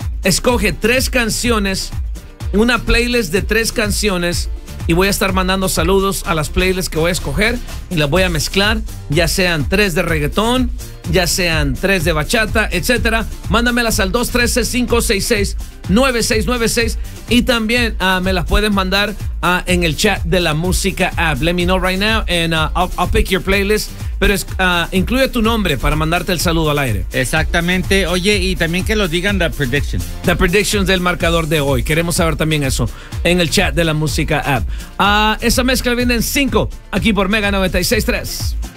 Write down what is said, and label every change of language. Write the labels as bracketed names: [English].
[Spanish] Escoge 3 canciones, una playlist de 3 canciones, y voy a estar mandando saludos a las playlists que voy a escoger y las voy a mezclar, ya sean 3 de reggaetón, ya sean 3 de bachata, etcétera. Mándamelas al 213-566-9696 y también me las puedes mandar en el chat de la música app. [English] Let me know right now and I'll pick your playlist. [Spanish] Pero incluye tu nombre para mandarte el saludo al aire. Exactamente. Oye, y también que lo digan [English] the predictions. The predictions [Spanish] del marcador de hoy. Queremos saber también eso en el chat de la música app. Esa mezcla viene en 5 aquí por Mega 96.3.